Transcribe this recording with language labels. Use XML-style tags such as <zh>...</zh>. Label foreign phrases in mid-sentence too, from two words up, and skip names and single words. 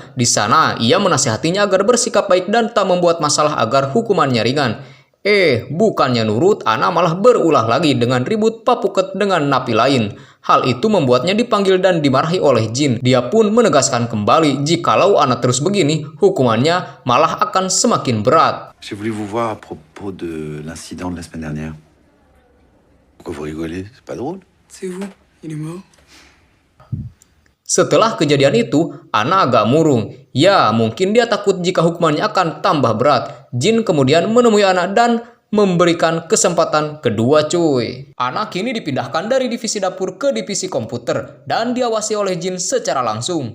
<id>Di sana, ia menasihatinya agar bersikap baik dan tak membuat masalah agar hukumannya ringan. Bukannya nurut, Anna malah berulah lagi dengan ribut papuket dengan napi lain. Hal itu membuatnya dipanggil dan dimarahi oleh Jin. Dia pun menegaskan kembali jikalau Anna terus begini, hukumannya malah akan semakin berat.</id> <fr>J'ai voulu vous voir à propos de l'incident de la semaine dernière. Pourquoi vous rigolez? C'est pas drôle? C'est vous, il est mort.</fr> <id>Setelah kejadian itu, Anna agak murung. Ya, mungkin dia takut jika hukumannya akan tambah berat. Jin kemudian menemui Anna dan memberikan kesempatan kedua cuy. Anna kini dipindahkan dari divisi dapur ke divisi komputer dan diawasi oleh Jin secara langsung.</id>